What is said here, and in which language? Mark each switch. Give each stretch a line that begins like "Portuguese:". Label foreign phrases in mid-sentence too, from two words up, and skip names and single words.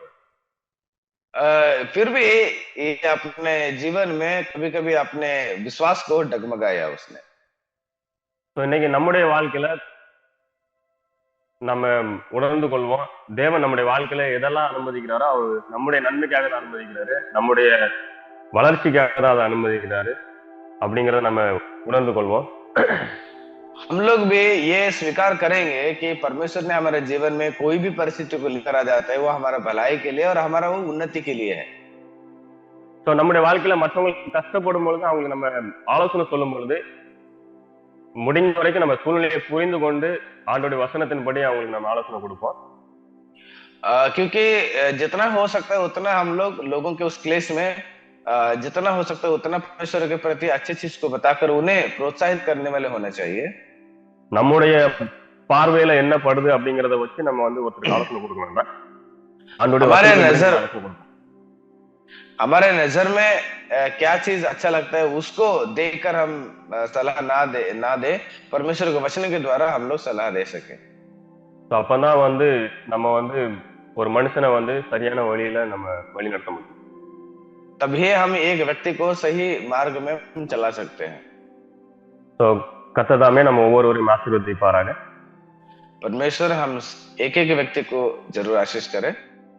Hindi: फिर भी ये अपने जीवन में कभी कभी अपने विश्वास को डगमगाया उसने.
Tamil: இன்னைக்கு நம்முடைய வாழ்க்கையில நம்ம உணர்ந்து கொள்வோம், தேவன் நம்முடைய வாழ்க்கையில எதெல்லாம் அனுமதிக்கிறாரோ அவர் நம்முடைய நன்மைக்காக தான் அனுமதிக்கிறாரு, நம்முடைய வளர்ச்சிக்காக தான் அதை அனுமதிக்கிறாரு அப்படிங்கறத நம்ம உணர்ந்து கொள்வோம்.
Hindi: हम लोग भी ये स्वीकार करेंगे कि परमेश्वर ने हमारे जीवन में कोई भी परिस्थिति को लेकर आ जाता है वो हमारा भलाई के लिए और हमारा वो उन्नति के लिए है.
Tamil: சோ நம்முடைய வாழ்க்கையில மற்றவங்களுக்கு கஷ்டப்படும் பொழுது அவங்களுக்கு நம்ம ஆலோசனை சொல்லும் பொழுது முடிஞ்ச வரைக்கும் நம்ம சூழ்நிலையை புரிந்து கொண்டு ஆண்டோடைய வசனத்தின்படி அவங்களுக்கு நம்ம ஆலோசனை கொடுப்போம்.
Hindi: क्योंकि जितना हो सकता है उतना हम लोगों के उस क्लेश में जितना हो सकता है उतना परमेश्वर के प्रति अच्छी चीज को बताकर उन्हें प्रोत्साहित करने वाले होना चाहिए.
Tamil: நம்முடைய பார்வையில என்ன படுது அப்படிங்கறத வச்சு நம்ம வந்து ஒருத்தருக்கு ஆலோசனை கொடுக்க வேண்டாம்.
Hindi: हमारे नजर हमारे नजर में क्या चीज अच्छा लगता है उसको देखकर हम सलाह ना दे, परमेश्वर के वचन के द्वारा हम लोग सलाह दे सके।
Tamil: ஸோ அப்பதான் வந்து நம்ம வந்து ஒரு மனுஷனை வந்து சரியான வழியில நம்ம வழி நடத்த முடியும்.
Hindi: तभी हम एक व्यक्ति को सही मार्ग में हम चला सकते हैं।
Tamil: ஸோ கத்ததாமே நம்ம ஒவ்வொருவரையும் ஆசீர்வதிப்பாராக.
Hindi: परमेश्वर हम एक एक व्यक्ति को जरूर आशीष करे।